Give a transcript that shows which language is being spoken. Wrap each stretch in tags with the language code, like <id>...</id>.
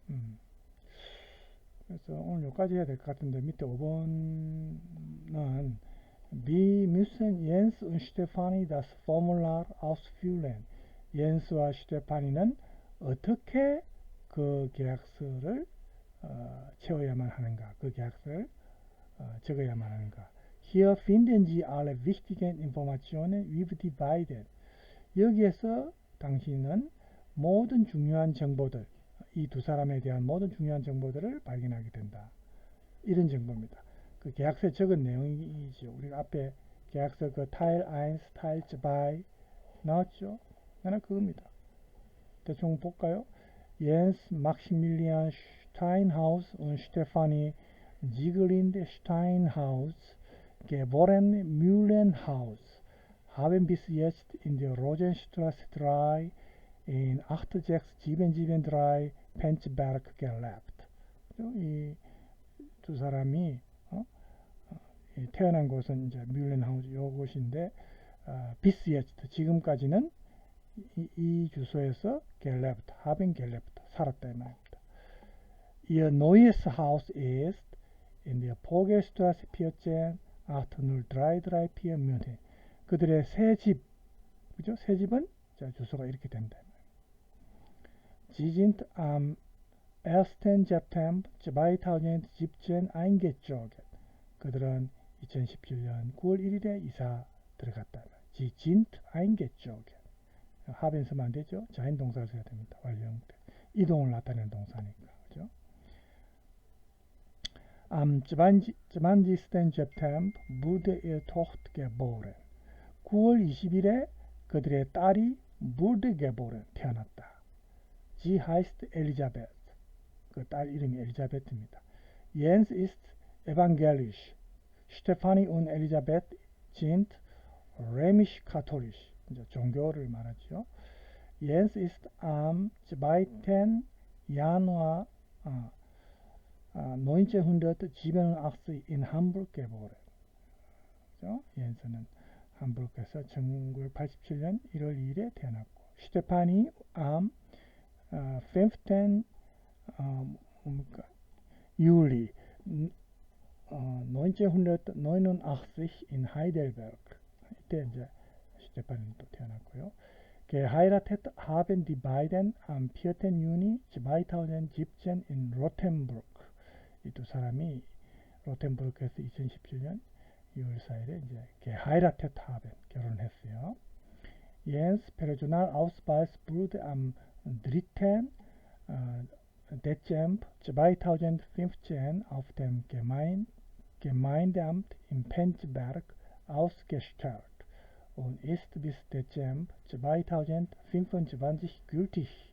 <ko>그래서 오늘 여기까지 해야 될 것 같은데 밑에 5번은</ko> <de>Wie müssen Jens und Stefanie das Formular ausfüllen?</de> <ko>옌스와 슈테파니는 어떻게 그 계약서를 채워야만 하는가? 그 계약서를 적어야만 하는가?</ko> <de>Hier finden Sie alle wichtigen Informationen über die beiden.</de> <ko>여기에서 당신은 모든 중요한 정보들, 이 두 사람에 대한 모든 중요한 정보들을 발견하게 된다. 이런 정보입니다. 그 계약서에 적은 내용이죠. 우리가 앞에 계약서 그 타일 1, 타일 2 나왔죠? 하나 그겁니다. 대충 볼까요?</ko> <de>Jens Maximilian Steinhaus und Stefanie Sieglinde Steinhaus, geboren Mühlenhaus, haben bis jetzt in der Rosenstraße 3 in 86773 Penzberg gelebt.</de> <ko>이 두 사람이 태어난 곳은 이제 뮬렌하우스 요곳인데</ko> <de>bis jetzt</de> <ko>지금까지는 이 주소에서 gelebt, haben gelebt 살았다 이 말입니다.</ko> <de>Ihr neues Haus ist in der Pogelstraße 14 80334 München.</de> <ko>그들의 새 집, 그죠? 새 집은 자, 주소가 이렇게 된다.</ko> <de>Sie sind am 1. September 2017 eingezogen.</de> <ko>그들은 2017년 9월 1일에 이사 들어갔다.</ko> <de>Sie sind eingezogen. haben</de> <ko>쓰면 안 되죠? 자인 동사를 써야 됩니다. 완료형 때. 이동을 나타내는 동사니까. 그죠?</ko> <de>Am 20. September wurde ihre Tochter geboren.</de> <ko>9월 20일에 그들의 딸이</ko> <de>wurde geboren,</de> <ko>태어났다.</ko> <de>Sie heißt Elisabeth.</de> <ko>그 딸 이름이 엘리자베트입니다.</ko> <de>Jens ist evangelisch. Stefanie und Elisabeth sind römisch-katholisch.</de> <ko>이제 종교를 말하죠.</ko> <de>Jens ist am 2. Januar 1987 in Hamburg geboren.</de> <ko>옌스는 함부르크에서 1987년 1월 2일에 태어났고, 스테파니</ko> <de>am 15. Juli 1989 in Heidelberg.</de> <ko>이때 이제 스테파니는 또 태어났고요.</ko> <de>Geheiratet haben die beiden am 4. Juni 2017 in Rothenburg.</de> <ko>이 두 사람이 로텐부르크에서 2017년 6월 4일에 이제</ko> <de>geheiratet haben,</de> <ko>결혼했어요.</ko> <de>Jens Personalausweis wurde am 3. Dezember 2015 auf dem Gemeindeamt in Penzberg ausgestellt und ist bis Dezember 2025 gültig.</de>